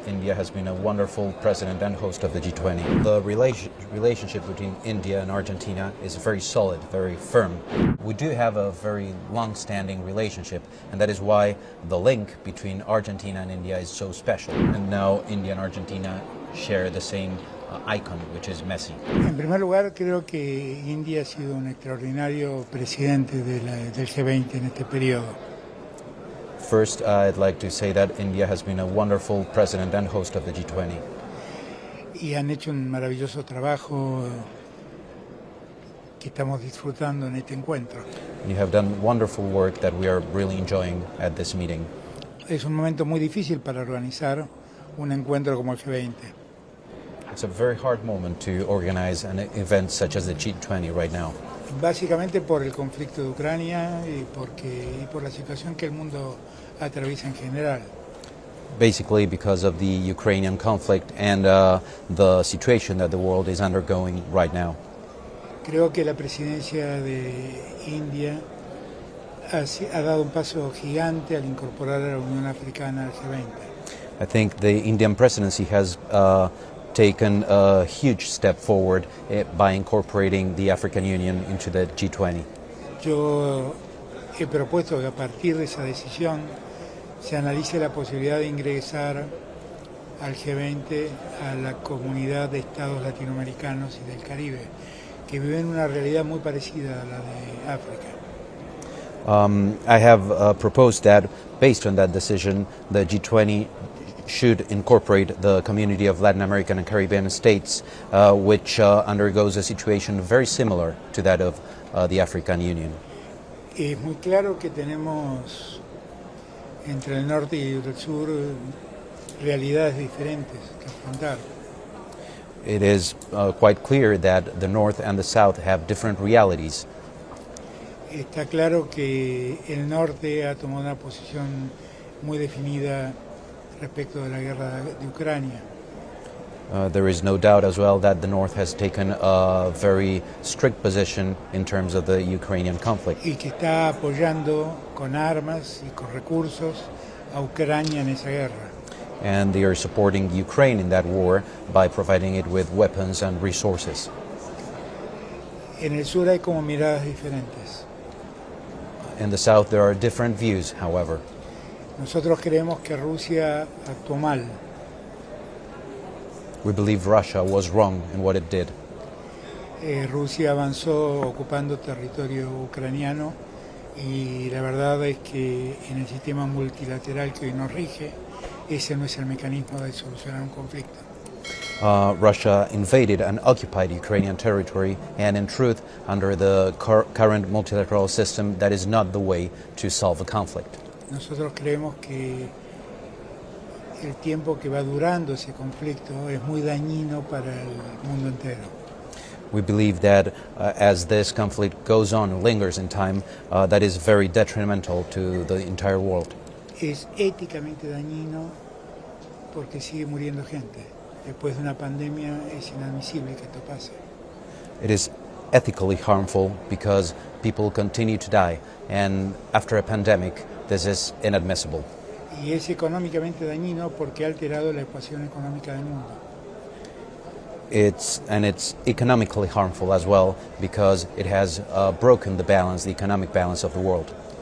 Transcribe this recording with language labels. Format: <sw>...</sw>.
<en>India has been a wonderful president and host of the G20. The relationship between India and Argentina is very solid, very firm. We do have a very long-standing relationship, and that is why the link between Argentina and India is so special. And now India and Argentina share the same icon, which is Messi.</en> <es>En primer lugar, creo que India ha sido un extraordinario presidente del G20 en este periodo.</es> <en>First, I'd like to say that India has been a wonderful president and host of the G20.</en> <es>Y han hecho un maravilloso trabajo que estamos disfrutando en este encuentro.</es> <en>You have done wonderful work that we are really enjoying at this meeting.</en> <es>Es un momento muy difícil para organizar un encuentro como el G20.</es> <en>It's a very hard moment to organize an event such as the G20 right now.</en> <es>Básicamente por el conflicto de Ucrania y por la situación que el mundo atraviesa en general.</es> <en>Basically because of the Ukrainian conflict and the situation that the world is undergoing right now.</en> <es>Creo que la presidencia de India ha dado un paso gigante al incorporar a la Unión Africana al G20.</es> <en>I think the Indian presidency has taken a huge step forward by incorporating the African Union into the G20.</en> <es>Yo he propuesto que a partir de esa decisión se analice la posibilidad de ingresar al G20 a la comunidad de estados latinoamericanos y del Caribe, que viven una realidad muy parecida a la de África.</es> <en>I have proposed that, based on that decision, the G20 should incorporate the community of Latin American and Caribbean states, which undergoes a situation very similar to that of the African Union.</en> <es>Es muy claro que tenemos entre el norte y el sur realidades diferentes que afrontar.</es> <en>It is quite clear that the North and the South have different realities.</en> <es>Está claro que el norte ha tomado una posición muy definida respecto de la guerra de Ucrania.</es> <en>There is no doubt as well that the North has taken a very strict position in terms of the Ukrainian conflict.</en> <es>Y que está apoyando con armas y con recursos a Ucrania en esa guerra.</es> <en>And they are supporting Ukraine in that war by providing it with weapons and resources.</en> <es>En el sur hay como miradas diferentes.</es> <en>In the South there are different views, however.</en> <es>Nosotros creemos que Rusia actuó mal.</es> <en>We believe Russia was wrong in what it did.</en> <es>Rusia avanzó ocupando territorio ucraniano y la verdad es que en el sistema multilateral que hoy nos rige, ese no es el mecanismo de solucionar un conflicto.</es> <en>Russia invaded and occupied Ukrainian territory, and in truth, under the current multilateral system, that is not the way to solve a conflict.</en> <es>Nosotros creemos que el tiempo que va durando ese conflicto es muy dañino para el mundo entero.</es> <en>We believe that as this conflict goes on and lingers in time, that is very detrimental to the entire world.</en> <es>Es éticamente dañino porque sigue muriendo gente. Después de una pandemia es inadmisible que esto pase.</es> <en>It is ethically harmful because people continue to die, and after a pandemic, this is inadmissible.</en> <es>Y es económicamente dañino porque ha alterado la ecuación económica del mundo.</es> <en>It's economically harmful as well because it has broken the economic balance of the world.</en>